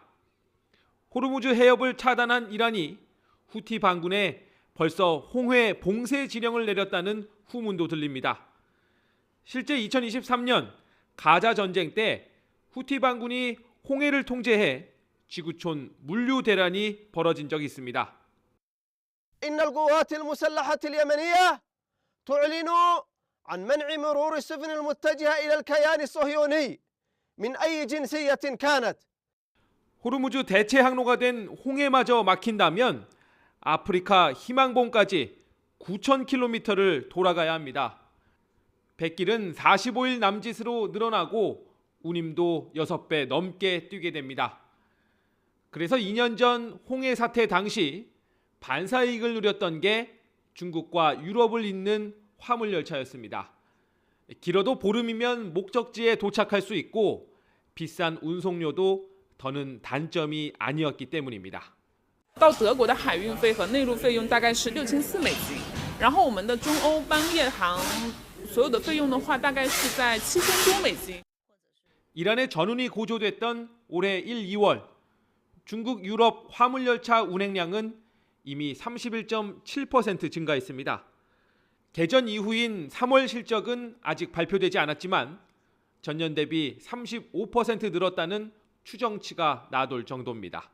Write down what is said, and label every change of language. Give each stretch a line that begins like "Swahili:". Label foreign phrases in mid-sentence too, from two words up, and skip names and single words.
Korean: 호르무즈 해협을 차단한 이란이 후티 반군에 벌써 홍해 봉쇄 지령을 내렸다는 후문도 들립니다. 실제 2023년 가자 전쟁 때 후티 반군이 홍해를 통제해 지구촌 물류 대란이 벌어진 적이 있습니다.
Arabic: إن القوات المسلحة اليمنية تعلن عن منع مرور السفن المتجهة إلى الكيان الصهيوني من أي جنسية كانت.
Korean: 호르무즈 대체 항로가 된 홍해마저 막힌다면 아프리카 희망봉까지 9,000km를 돌아가야 합니다. 백길은 45일 남짓으로 늘어나고 운임도 6배 넘게 뛰게 됩니다. 그래서 2년 전 홍해 사태 당시 반사이익을 누렸던 게 중국과 유럽을 잇는 화물열차였습니다. 길어도 보름이면 목적지에 도착할 수 있고 비싼 운송료도 더는 단점이 아니었기 때문입니다.
Chinese: 到德国的海运费和内陆费用大概是6400美金，然后我们的中欧班夜航所有的费用的话，大概是在7000多美金。
Korean: 이란의 전운이 고조됐던 올해 1, 2월 중국 유럽 화물열차 운행량은 이미 31.7% 증가했습니다. 개전 이후인 3월 실적은 아직 발표되지 않았지만 전년 대비 35% 늘었다는 추정치가 나돌 정도입니다.